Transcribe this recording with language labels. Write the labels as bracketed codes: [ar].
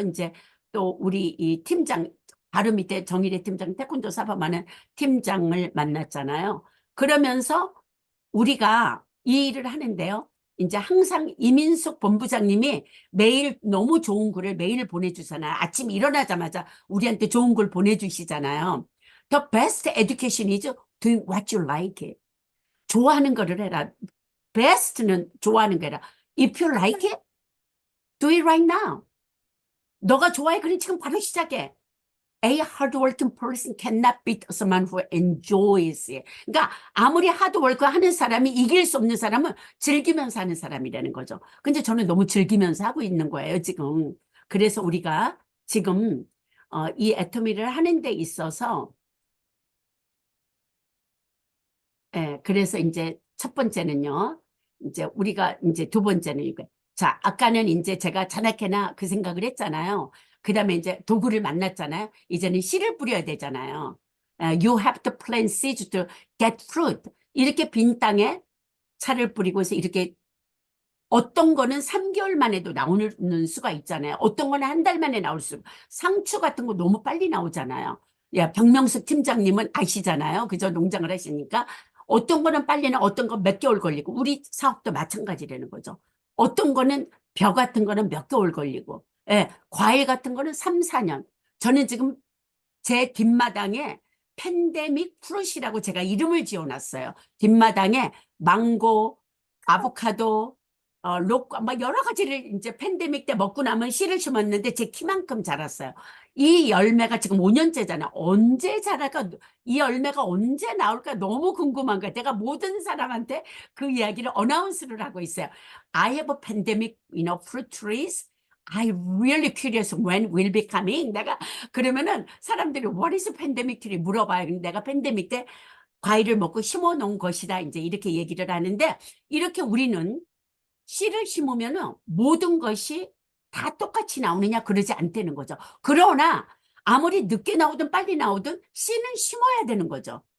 [ko] 이제 또 우리 이 팀장 바로 밑에 정일의 팀장 태권도 사범하는 팀장을 만났잖아요. 그러면서 우리가 이 일을 하는데요. 이제 항상 이민숙 본부장님이 매일 너무 좋은 글을 매일 보내주잖아요. 아침 일어나자마자 우리한테 좋은 글 보내주시잖아요. [en] The best education is doing what you like it. [ko] 좋아하는 거를 해라. best는 좋아하는 거라. [en] If you like it, do it right now. [ko] 너가 좋아해. 그럼 지금 바로 시작해. [en] A hardworking person cannot beat someone who enjoys it. [ko] 그러니까 아무리 하드워크 하는 사람이 이길 수 없는 사람은 즐기면서 하는 사람이라는 거죠. 근데 저는 너무 즐기면서 하고 있는 거예요, 지금. 그래서 우리가 지금 이 애터미를 하는 데 있어서 그래서 이제 첫 번째는요. 이제 우리가 이제 두 번째는 이거. 자, 아까는 이제 제가 자나케나 그 생각을 했잖아요. 그 다음에 이제 도구를 만났잖아요. 이제는 씨를 뿌려야 되잖아요. [en] You have to plant seeds to get fruit. [ko] 이렇게 빈 땅에 차를 뿌리고서 이렇게 어떤 거는 3개월 만에도 나오는 수가 있잖아요. 어떤 거는 한 달 만에 나올 수. 상추 같은 거 너무 빨리 나오잖아요. 야, 박명숙 팀장님은 아시잖아요. 그저 농장을 하시니까. 어떤 거는 빨리 나, 어떤 건 몇 개월 걸리고. 우리 사업도 마찬가지라는 거죠. 어떤 거는 벼 같은 거는 몇 개월 걸리고. 예, 과일 같은 거는 3, 4년. 저는 지금 제 뒷마당에 팬데믹 프루시라고 제가 이름을 지어놨어요. 뒷마당에 망고, 아보카도, 막 여러 가지를 이제 팬데믹 때 먹고 나면 씨를 심었는데 제 키만큼 자랐어요. 이 열매가 지금 5년째잖아. 언제 자랄까? 이 열매가 언제 나올까? 너무 궁금한 거야. 내가 모든 사람한테 그 이야기를 어나운스를 하고 있어요. [en] I have a pandemic, fruit trees. I really curious when will be coming. [ko] 내가 그러면은 사람들이 [en] what is a pandemic tree [ko] 물어봐요. 근데 내가 팬데믹 때 과일을 먹고 심어 놓은 것이다. 이제 이렇게 얘기를 하는데 이렇게 우리는 씨를 심으면은 모든 것이 다 똑같이 나오느냐 그러지 않다는 거죠. 그러나 아무리 늦게 나오든 빨리 나오든 씨는 심어야 되는 거죠.